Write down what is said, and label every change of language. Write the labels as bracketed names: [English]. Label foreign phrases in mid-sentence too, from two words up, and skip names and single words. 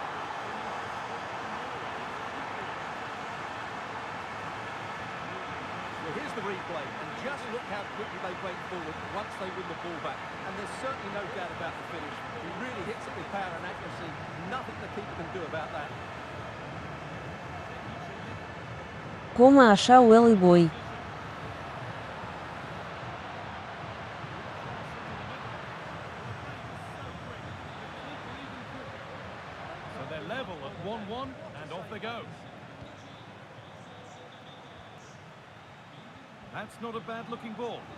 [English] Well, here's the replay, and just look how quickly they break forward once they win the ball back. And there's certainly no doubt about the finish. He really hits it with power and accuracy. Nothing the keeper can do about that. Кома аша уэлый бой. So they're level at 1-1, and off they go. That's not a bad-looking ball.